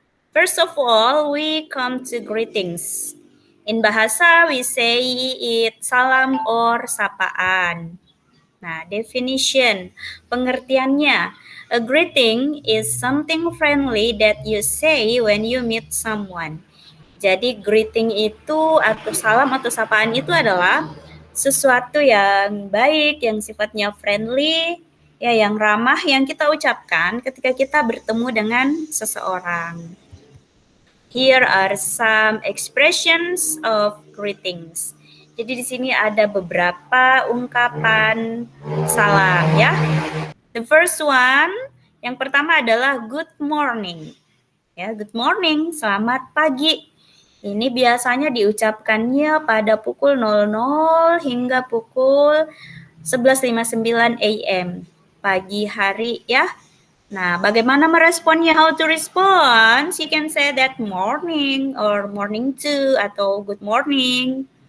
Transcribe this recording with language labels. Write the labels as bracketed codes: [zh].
[en] First of all, we come to greetings. In bahasa, we say it salam or sapaan. Nah, definition, [id] pengertiannya. [en] A greeting is something friendly that you say when you meet someone. [id] Jadi greeting itu atau salam atau sapaan itu adalah sesuatu yang baik, yang sifatnya friendly, ya yang ramah yang kita ucapkan ketika kita bertemu dengan seseorang. [en] Here are some expressions of greetings. [id] Jadi di sini ada beberapa ungkapan salam ya. [en] The first one, [id] yang pertama adalah [en] good morning. [id] Ya, good morning, selamat pagi. Ini biasanya diucapkannya pada pukul 00 hingga pukul 11.59 AM pagi hari ya. Nah, bagaimana meresponnya? [en] How to respond? You can say that morning or morning too [id] atau [en] good morning.